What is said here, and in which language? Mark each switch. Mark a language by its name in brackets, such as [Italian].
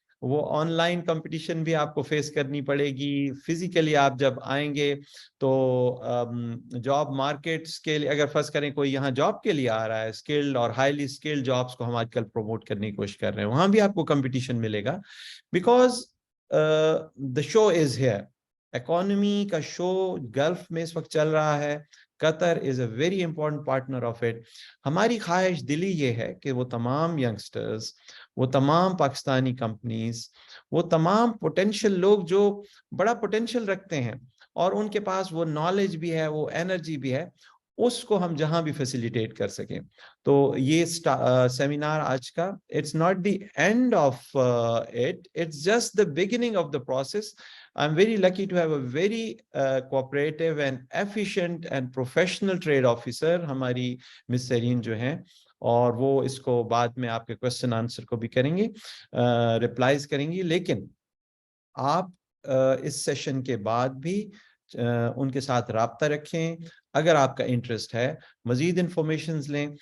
[Urdu] وہ on line competition بھی آپ کو فیس کرنی پڑے گی. فزیکلی آپ جب آئیں گے تو جاب مارکیٹس کے لیے اگر فرض کریں کوئی یہاں جاب کے لیے آ رہا ہے اسکلڈ اور ہائیلی اسکلڈ جابس کو ہم آج کل پروموٹ کرنے کی کوشش کر رہے ہیں, وہاں بھی آپ کو کمپٹیشن ملے گا. [English] Because the show is here. [Urdu] Economy کا شو گلف میں اس وقت چل رہا ہے. [English] Qatar is a very important partner of it. [Urdu] ہماری خواہش دلی یہ ہے کہ وہ تمام ینگسٹرز, وہ تمام پاکستانی کمپنیز, وہ تمام پوٹینشیل لوگ جو بڑا پوٹینشیل رکھتے ہیں اور ان کے پاس وہ نالج بھی ہے, وہ انرجی بھی ہے, اس کو ہم جہاں بھی فیسیلیٹیٹ کر سکیں. تو یہ سیمینار آج کا [English] It's not the end of it, it's just the beginning of the process. I am very lucky to have a very cooperative and efficient and professional trade officer [Urdu] ہماری مس سیرین جو ہیں, اور وہ اس کو بعد میں آپ کے کوشچن آنسر کو بھی کریں گے, ریپلائز کریں گی. لیکن آپ اس سیشن کے بعد بھی ان کے ساتھ رابطہ رکھیں اگر آپ کا انٹرسٹ ہے, مزید انفارمیشنز لیں.